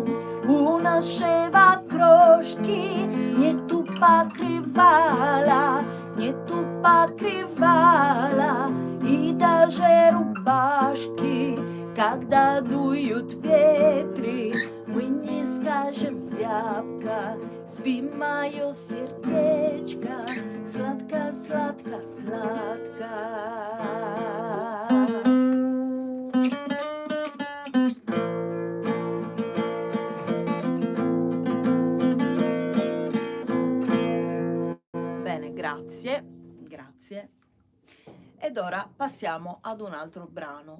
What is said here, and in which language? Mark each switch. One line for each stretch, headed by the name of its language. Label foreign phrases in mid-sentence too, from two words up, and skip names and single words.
Russian: У нашего крошки нету покрывала, и даже рубашки, когда дуют ветры. Мы не скажем зябко, спи мое сердечко, сладко, сладко, сладко.
Italian: Bene, grazie. Ed ora passiamo ad un altro brano.